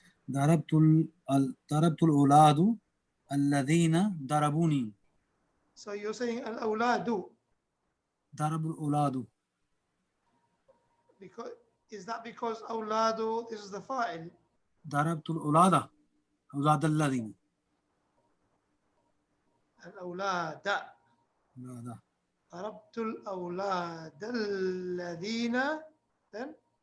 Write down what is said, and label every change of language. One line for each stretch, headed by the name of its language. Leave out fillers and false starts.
Arabic: ضربت الأولاد الذين ضربوني.
English: So you're saying al-awladu.
Arabic: ضرب الأولاد.
English: Because is that because awladu, this is the fa'il?
Arabic: ضربت الأولاد أولاد الذين. Al-awlada. ضربت الأولاد الذين then